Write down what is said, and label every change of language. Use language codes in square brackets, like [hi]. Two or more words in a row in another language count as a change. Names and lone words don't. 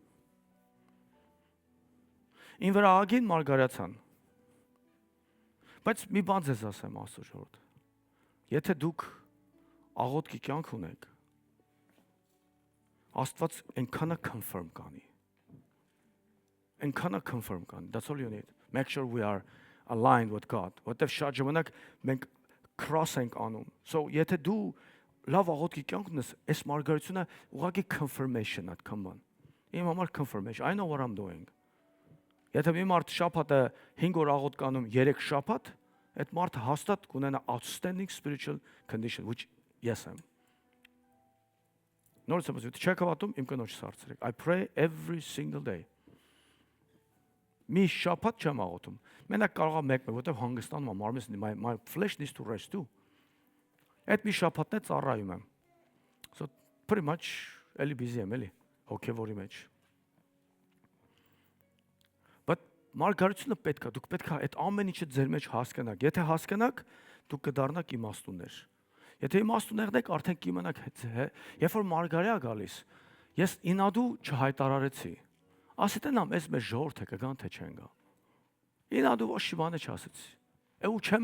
[hy] Ին վրա ագին մարգարացան։ Բայց մի բան ձեզ ասեմ Աստծո ժողովուրդ։ Եթե դուք աղոթքի կյանք ունեք, Աստված այնքանը confirm կանի։ Այնքանը confirm կանի։ [en] That's all you need. Make sure we are aligned with God. [hy] Որտեվ շատ ժամանակ մենք cross ենք անում։ So եթե դու լավ աղոթքի կյանք ունես, այս մարգարությունը ուղղակի confirmation-ա, [en] come on։ [hy] Իմ համար [en] confirmation. I know what I'm doing. [hy] Եթե մի մարդ շաբաթը 5 օր աղոթք անում 3 շաբաթ, այդ մարդը հաստատ կունենա [en] outstanding spiritual condition, which yes am. [hy] Նորից եմ ասում, չեք հավատում, իմ կնոջս հարցրեք. [en] I pray every single day. [hy] Մի շաբաթ չեմ աղոթում։ Մենակ կարող եմ մեկ, որտեղ հանգստանում եմ, մարմինս [en] my flesh needs to rest too. [hy] Այդ մի շաբաթն է ծառայում եմ։ [en] So pretty much [hy] էլի busy եմ, էլի հոգևորի մեջ։ But մարգարությունը պետք է, դուք պետք է այդ ամեն ինչը ձեր մեջ հասկանաք։ Եթե հասկանաք, դուք կդառնաք իմաստուններ։ Եթե իմաստուններն եք, արդեն կիմանաք, երբ որ մարգարեա գալիս, ես ինադու չհայտարարեցի։ Ասեցին ես մեր ժողովուրդը կգան թե չեն գա։ Ինադու ոչ մի բան չասեցի։ Ու չեմ